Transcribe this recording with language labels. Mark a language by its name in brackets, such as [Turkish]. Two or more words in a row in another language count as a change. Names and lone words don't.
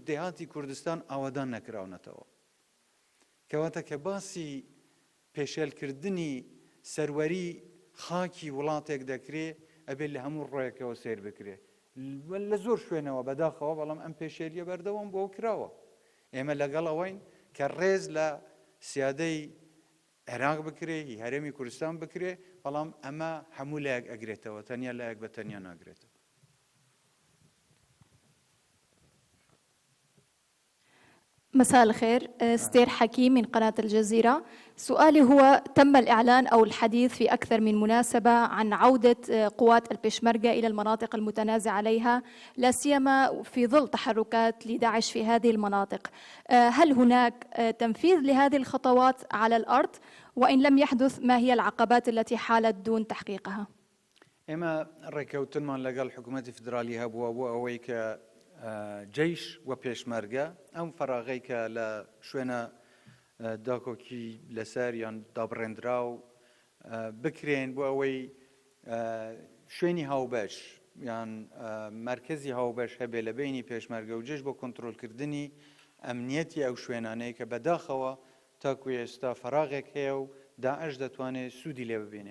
[Central Kurdish] دێهاتی کوردستان ئاوادان نەکراونەتەوە کەواتە کە باسی پێشێلکردنی سەروەری خاکی وڵاتێک دەکرێ ئەبێت لە هەموو ڕۆیەکەوە سیر بکرێ لە زۆر شوێنەوە بەداخەوە بەڵام ئەم پێشێلیە بەردەوام بۆ کراوە ئێمە لەگەڵ ئەوەین کە ڕێز لە سیادەی عێراق بکرێ هەرێمی کوردستان بکرێ بەڵام ئەمە هەموو لایەک ئەگرێتەوە تەنیا لایەک بە تەنیا ناگرێتەوە. [Arabic] مساء الخير، ستير حكيم من قناة الجزيرة. سؤالي هو: تم الإعلان أو الحديث في أكثر من مناسبة عن عودة قوات البشمركة إلى المناطق المتنازع عليها، لا سيما في ظل تحركات لداعش في هذه المناطق. هل هناك تنفيذ لهذه الخطوات على الأرض؟ وإن لم يحدث، ما هي العقبات التي حالت دون تحقيقها؟ [Central Kurdish] ئێمە ڕێکەوتنمان لەگەڵ حکوومەتی فدرالی هەبووە بۆ ئەوەی کە جەیش و پێشمەرگە ئەم فەراغەی کە لە شوێنە داکۆکی لەسەر یان دابڕێنرا و بکرێن بۆ ئەوەی شوێنی هاوبەش یان مرکزی هاوبەش هەبێ لە بینی پێشمەرگە و جێش بۆ کۆنتڕۆلکردنی ئەمنیەتی ئەو شوێنانەیە کە بەداخەوە تاکو ئێستا فەراغێک هەیە و داعش دەتوانێت سوودی لێ ببینێ.